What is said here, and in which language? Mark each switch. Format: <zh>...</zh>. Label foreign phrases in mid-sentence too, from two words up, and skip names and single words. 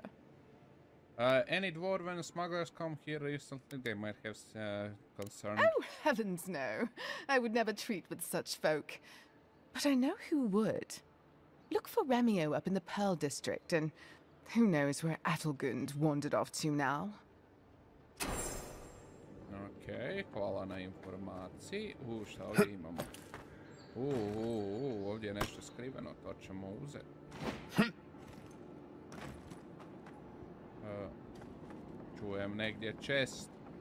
<en>Any dwarven smugglers come here recently? They might have concern. Oh, heavens no. I would never treat with such folk. But I know who would. Look for Remio up in the Pearl District, and who knows where Adelgund wandered off to now.</en> <sr>Okay, hvala na informaciji. Šta ovdje imamo? Ovdje je nešto skriveno, to ćemo uzeti. Čujem negdje chest.</sr>